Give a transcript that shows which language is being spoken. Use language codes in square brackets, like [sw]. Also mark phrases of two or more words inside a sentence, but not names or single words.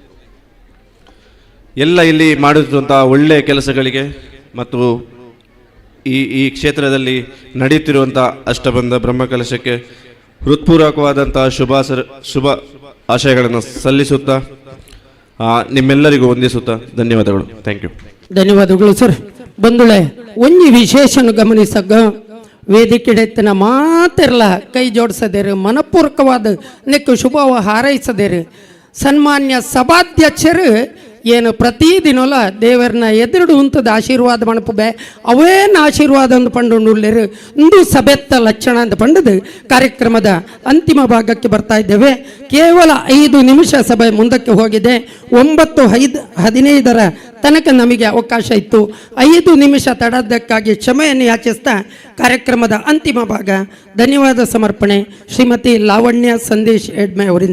[kn] ಎಲ್ಲ ಇಲ್ಲಿ ಮಾಡುತ್ತಿರುವಂಥ ಒಳ್ಳೆಯ ಕೆಲಸಗಳಿಗೆ ಮತ್ತು ಈ ಕ್ಷೇತ್ರದಲ್ಲಿ ನಡೆಯುತ್ತಿರುವಂಥ ಅಷ್ಟಬಂಧ ಬ್ರಹ್ಮಕಲಶಕ್ಕೆ ಹೃತ್ಪೂರ್ವಕವಾದಂಥ ಶುಭ ಆಶಯಗಳನ್ನು ಸಲ್ಲಿಸುತ್ತಾ ನಿಮ್ಮೆಲ್ಲರಿಗೂ ವಂದಿಸುತ್ತಾ ಧನ್ಯವಾದಗಳು. [en] Thank you. [kn] ಧನ್ಯವಾದಗಳು ಸರ್. [tcy] ಬಂಧುಳೆ, ಒಂಜಿ ವಿಶೇಷನು ಗಮನಿಸಗ ವೇದಿಕೆಡೆತ್ತಿನ ಮಾತೆಲ್ಲ ಕೈ ಜೋಡಿಸದೇರು, ಮನಪೂರ್ವಕವಾದ ನೆಕ್ಕು ಶುಭ ಹಾರೈಸದೇರು. ಸನ್ಮಾನ್ಯ ಸಭಾಧ್ಯಕ್ಷರು ಏನು ಪ್ರತಿದಿನಲ್ಲ ದೇವರನ್ನ ಎದುರು ಉಂತದ ಆಶೀರ್ವಾದ ಮಣಪುಬೆ ಅವೇನು ಆಶೀರ್ವಾದ ಒಂದು ಪಂಡುಳ್ಳೇರು ಇಂದು ಸಭೆತ್ತ ಲಕ್ಷಣ ಅಂತ ಪಂಡದು [kn] ಕಾರ್ಯಕ್ರಮದ ಅಂತಿಮ ಭಾಗಕ್ಕೆ ಬರ್ತಾ ಇದ್ದೇವೆ. ಕೇವಲ 5 ನಿಮಿಷ ಸಭೆ ಮುಂದಕ್ಕೆ ಹೋಗಿದೆ. 9:15 ತನಕ ನಮಗೆ ಅವಕಾಶ ಇತ್ತು. 5 ನಿಮಿಷ ತಡದ್ದಕ್ಕಾಗಿ ಕ್ಷಮೆಯನ್ನು ಯಾಚಿಸ್ತಾ ಕಾರ್ಯಕ್ರಮದ ಅಂತಿಮ ಭಾಗ ಧನ್ಯವಾದ ಸಮರ್ಪಣೆ ಶ್ರೀಮತಿ ಲಾವಣ್ಯ ಸಂದೇಶ್ ಎಡ್ಮೆ ಅವರಿಂದ.